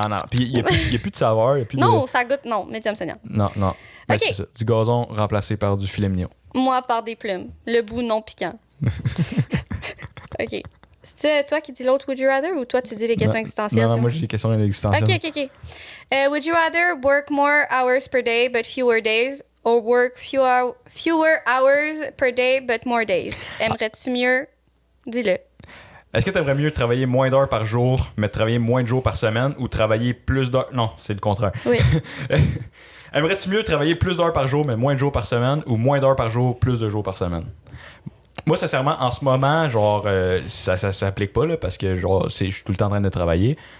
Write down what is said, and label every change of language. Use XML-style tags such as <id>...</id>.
<fr>Puis il y a plus de saveur, il y a plus Non, de... ça goûte... Non, médium saignant. Non. Ben, Ok. c'est ça. Du gazon remplacé par du filet mignon. Moi, par des plumes. Le bout non piquant. OK. C'est toi qui dis l'autre Would you rather ou toi tu dis les questions existentielles? Non, là? moi j'ai des questions existentielles. OK.</fr> <en>Would you rather work more hours per day but fewer days or work fewer hours per day but more days?</en> <fr>Aimerais-tu mieux? Dis-le. Est-ce que tu aimerais mieux travailler moins d'heures par jour, mais travailler moins de jours par semaine ou travailler plus d'heures... Non, c'est le contraire. Oui. Aimerais-tu mieux travailler plus d'heures par jour, mais moins de jours par semaine ou moins d'heures par jour, plus de jours par semaine? Moi, sincèrement, en ce moment, genre, ça s'applique pas, là, parce que, genre, je suis tout le temps en train de travailler.</fr>